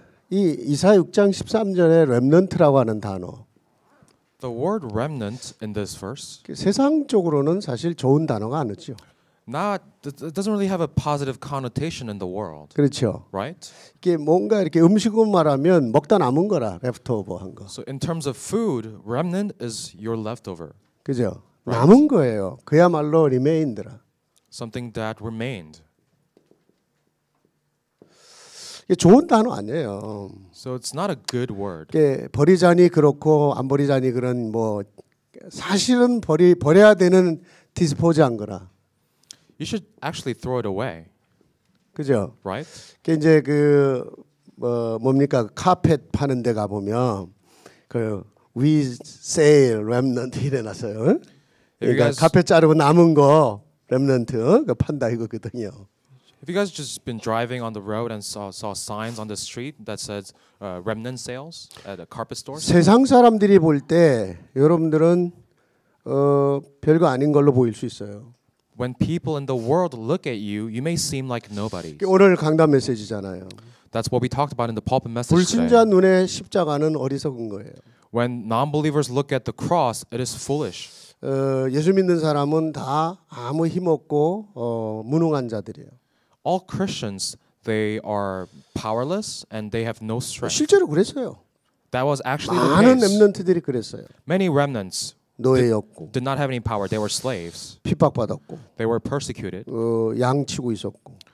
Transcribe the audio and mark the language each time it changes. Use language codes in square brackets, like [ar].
[ko] 이 이사야 6장 13절에 렘넌트라고 하는 단어. [en] The word remnant in this verse [ko] 세상적으로는 사실 좋은 단어가 아니죠. [en] it doesn't really have a positive connotation in the world. [ko] 그렇죠. [en] Right? [ko] 이게 뭔가 이렇게 음식으로 말하면 먹다 남은 거라 leftover 한 거. [en] So in terms of food, remnant is your leftover. [ko] 그죠? [en] Right. [ko] 남은 거예요. 그야말로 remained라. [en] Something that remained. [ko] 이게 좋은 단어 아니에요. [en] So it's not a good word. [ko] 이게 버리자니 그렇고 안 버리자니 그런 뭐 사실은 버려야 되는 디스포즈한 거라. [en] You should actually throw it away. [ko] 그죠? [en] Right? [ko] 그 이제 뭡니까 카펫 파는 데 가 보면 그 [en] we sale remnant [ko] 이래놨어요. 그러니까 카펫 자르고 남은 거 remnant 그 판다 이거거든요. [en] Have you guys just been driving on the road and saw signs on the street that says remnant sales at a carpet store? [ko] 세상 사람들이 볼 때 여러분들은 별거 아닌 걸로 보일 수 있어요. [en] When people in the world look at you, you may seem like nobody. [ko] 오늘 강단 메시지잖아요. [en] That's what we talked about in the pulpit message [ko] 불신자 [en] today. [ko] 눈에 십자가는 어리석은 거예요. [en] When non-believers look at the cross, it is foolish. [ko] 예수 믿는 사람은 다 아무 힘 없고 무능한 자들이에요. [en] All Christians, they are powerless and they have no strength. [ko] 실제로 그랬어요. [en] That was actually the [ko] 많은 [en] case. [ko] 렘넌트들이 그랬어요. [en] Many remnants [ko] 노예였고 [en] did not have any power. They were slaves. [ko] 핍박받았고 [en] They were persecuted. [ko] 양치고 있었고